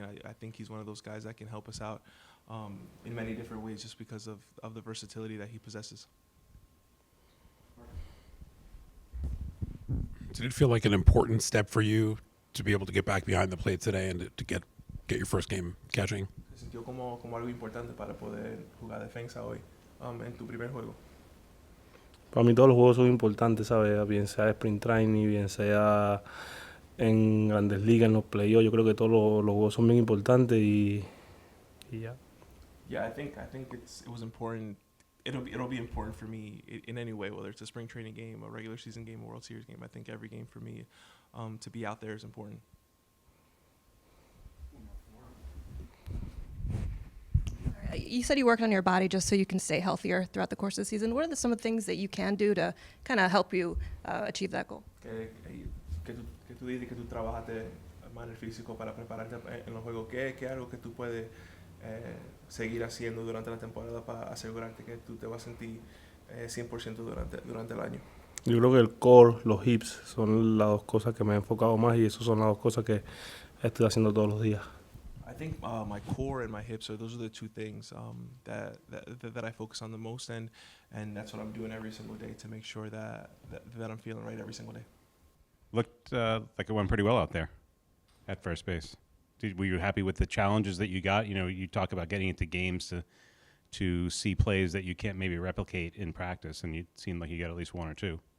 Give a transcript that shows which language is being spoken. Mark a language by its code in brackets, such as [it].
[en] I think he's one of those guys that can help us out in many different ways just because of the versatility that he possesses. Did it feel like an important step for you to be able to get back behind the plate today and to get your first game catching? [es] ¿Se sintió como algo importante para poder jugar defensa hoy en tu primer juego? Para mí todos los juegos son importantes, ¿sabes? Bien sea sprint training, bien sea en grandes ligas, en los playoffs. Yo creo que todos los juegos son bien importantes y ya. [en] Yeah, I think it was important. It'll be important for me in any way, whether it's a spring training game, a regular season game, a World Series game. I think every game for me to be out there is important. You said you worked on your body just so you can stay healthier throughout the course of the season. What are some of the things that you can do to kind of help you achieve that goal? [es] Que tú dices que tú trabajaste más el físico para prepararte en los juegos. ¿Qué es algo que tú puedes seguir haciendo durante la temporada para asegurarte que tú te vas a sentir 100% durante el año? Yo creo que el core, los hips, son las dos cosas que me he enfocado más y esas son las dos cosas que estoy haciendo todos los días. [en] I think my core and my hips those are the two things that I focus on the most, and that's what I'm doing every single day to make sure that I'm feeling right every single day. Looked like it went pretty well out there at first base. Were you happy with the challenges that you got? You know, you talk about getting into games to see plays that you can't maybe replicate in practice, and it seemed like you got at least one or two.